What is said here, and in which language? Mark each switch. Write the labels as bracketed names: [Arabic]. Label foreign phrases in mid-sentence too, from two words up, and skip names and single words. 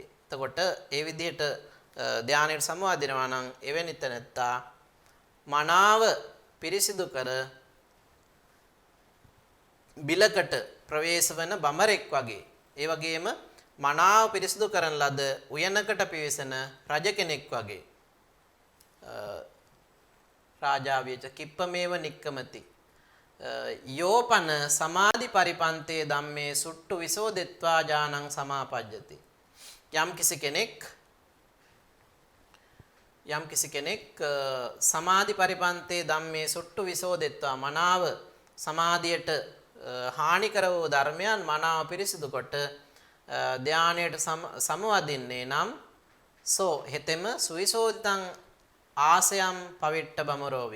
[Sinhala] එතකොට ඒ විදිහට ධානයට සමවදිනවා නම් එවැනි තැනැත්තා මනාව පිරිසිදු කර බිලකට ප්‍රවේශ වන බමරෙක් වගේ ඒ වගේම මනාව පිරිසිදු කරන ලද උයනකට පිවිසෙන රජ කෙනෙක් වගේ [Pali] රාජාවියච කිප්පමේව නික්කමති යෝපන සමාධි පරිපන්තේ ධම්මේ සුට්ටු විසෝදෙත්වා ඥානං සමාපජ්ජති. [Sinhala] යම් කිසි කෙනෙක් [Pali] සමාධි පරිපන්තේ ධම්මේ සුට්ටු විසෝදෙත්වා [Sinhala] මනාව සමාධියට හානි කර වූ ධර්මයන් මනාව පිරිසිදු කොට ධානයට සමවදින්නේ නම් සෝ හෙතෙම [Pali] සුවිසෝදිතං ආසයම් පවිට්ට බමරෝවිය.